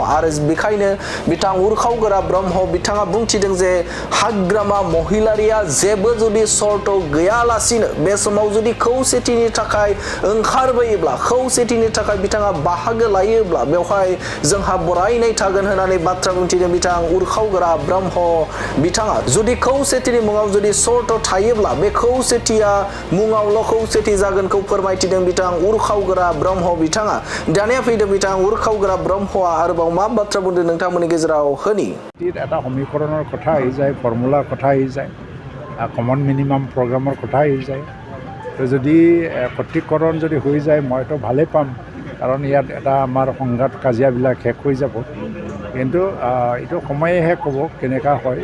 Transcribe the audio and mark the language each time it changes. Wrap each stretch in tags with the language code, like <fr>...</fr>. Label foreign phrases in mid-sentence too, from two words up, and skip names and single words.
<brx>आरो बेखायनो बिथां उरखावगोरा ब्रह्म बिथाङा बुंथिदों जे हाग्रामा महिलारिया जेबो जुदि सर्त गैयालासिनो बे समाव जुदि खौसेथिनि थाखाय ओंखारबोयोब्ला खौसेथिनि थाखाय बिथाङा बाहागो लायोब्ला बेवहाय जोंहा बरायनाय थागोन होननानै बाथ्रा बुंथिदों बिथां उरखावगोरा ब्रह्म बिथाङा। जुदि खौसेथिनि मुङाव जुदि सर्त थायोब्ला बे खौसेथिया मुङावल' खौसेथि जागोनखौ फोरमायथिदों बिथां उरखावगोरा ब्रह्म बिथाङा। दानिया फैदों बिथां उरखावगोरा ब्रह्मआ आरोबाव मा बाथ्रा बुंदों नोंथांमोननि गेजेराव होनि।</brx> <as>এটা সমীকৰণৰ কথা আহি যায়, ফৰ্মুলাৰ কথা আহি যায়,</as> <en>common minimum program</en> <as>কথা আহি যায়। তো যদি একত্ৰীকৰণ যদি হৈ যায় মইতো ভালেই পাম, কাৰণ ইয়াত এটা আমাৰ সংঘাত কাজিয়াবিলাক শেষ হৈ যাব। কিন্তু এইটো সময়েহে ক'ব কেনেকুৱা হয়।</as>